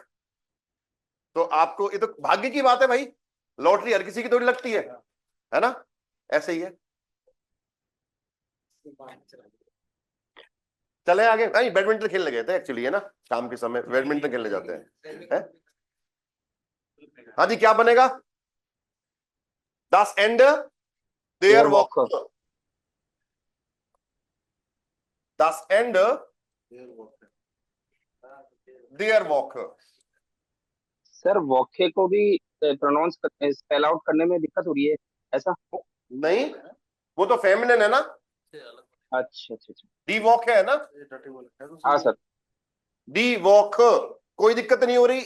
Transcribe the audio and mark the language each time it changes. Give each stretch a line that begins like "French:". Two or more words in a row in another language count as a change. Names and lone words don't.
Hindi: तो आपको ये तो भाग्य की बात है भाई, लॉटरी हर किसी की थोड़ी लगती है ना, ऐसे ही है। चले आगे, नहीं बैडमिंटन खेलने गए थे एक्चुअली, है ना, शाम के समय बैडमिंटन खेलने जाते हैं। हाँ जी क्या बनेगा?
German: Das Ende der Their Woche. Woche. Das Ende der Woche.
Hindi: सर वॉके को भी प्रोनाउंस
English: spell out
Hindi: करने में दिक्कत हो रही है ऐसा? नहीं, वो तो फेमिनिन है ना, अच्छा अच्छा अच्छा।
German: die Woche
Hindi: है ना, हाँ सर।
German: die Woche,
Hindi: कोई दिक्कत नहीं हो रही।